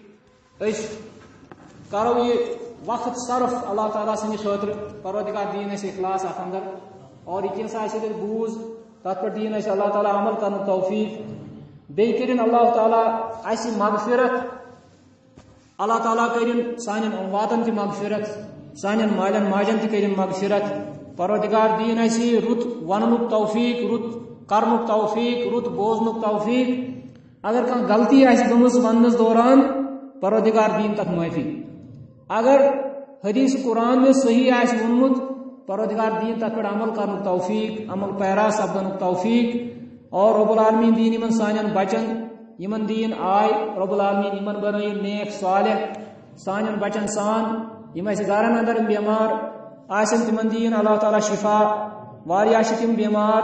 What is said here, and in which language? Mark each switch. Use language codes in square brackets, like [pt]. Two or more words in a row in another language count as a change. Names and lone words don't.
[ks] أسۍ کرو یہِ وقت صرف اللہ تعالیٰ سٕنٛدِ خٲطرٕ پروردگار دِیِن اَسہِ اخلاص اتھ اندر اور یہِ کینٛژھا اَسہِ ییٚتہِ بوٗز تتھ پٮ۪ٹھ دِیِن اَسہِ اللہ تعالیٰ عمل کرنُک توفیٖق بیٚیہِ کٔرِنۍ اللہ تعالیٰ اَسہِ مغفرت اللہ تعالیٰ کٔرِنۍ سانٮ۪ن امواتن تہِ مغفرت سانٮ۪ن مالٮ۪ن ماجٮ۪ن تہِ کٔرِنۍ مغفرت پروردگار دِیِن اَسہِ رُت وننُک توفیٖق رُت کرنُک توفیٖق رُت بوزنُک توفیٖق اگر کانٛہہ غلطی آسہِ گٔمٕژ وننس دوران پروردگار دِیِن تتھ معٲفی اگر حدیث قرآن میں صحیح آسہِ ووٚنمُت پروردگار دِیِن تتھ پٮ۪ٹھ عمل کرنُک توفیٖق عمل پیرا سپدنُک توفیٖق اور رب العالمیٖن دِیِن یِمن سانٮ۪ن بچن یِمن دِیِن آے رب العالمیٖن یِمن بنٲیِن نیک صالح سانٮ۪ن بچن سان یِم اَسہِ گرن اندر بیمار آسن تِمن دِیِن اللہ تعالیٰ شفا واریاہ چھِ تِم بیمار